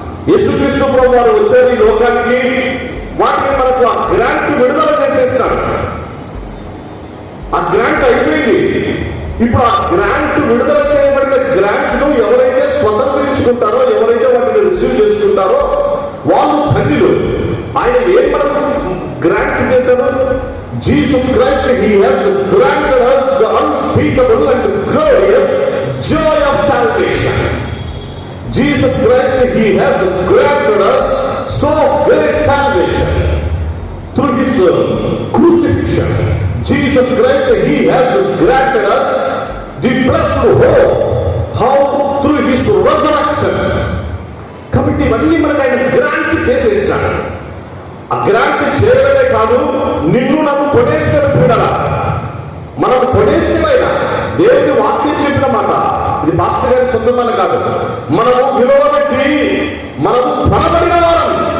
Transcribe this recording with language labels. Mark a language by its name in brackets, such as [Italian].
[Telugu] యేసుక్రీస్తు ప్రభు వారు వచ్చారు ఈ లోకానికి, వాటిని మనకు ఆ గ్రాంట్ విడుదల చేసేసినాడు. ఆ గ్రాంట్ అయిపోయింది. ఇప్పుడు ఆ గ్రాంట్ విడుదల చేయబడిన గ్రాంట్ ను ఎవరైతే స్వతంత్రించుకుంటారో, ఎవరైతే వాటిని రిసీవ్ చేసుకుంటారో వాళ్ళు ధన్యులు. ఆయన ఏం మనకు గ్రాంట్ చేశారు? [English] Jesus Christ, he has granted us the unspeakable and glorious joy of salvation. Jesus Christ, he has granted us so great salvation through his crucifixion. Jesus Christ, he has granted us the blessed hope, how through his resurrection. [Telugu] కాబట్టి ఇవన్నీ మనకు ఆయన grant చేసేస్తాడు. ఆ grant చేయడమే కాదు, నిన్ను నన్ను కొనేస్తాడు కూడా. మనకు కొనేసిన దేవుని వాక్యం చెప్పిన మాట, ఇది పాస్టర్ గారి సొంతమని కాదు, మనము విలువ పెట్టి మనము కొనబడిన వారం.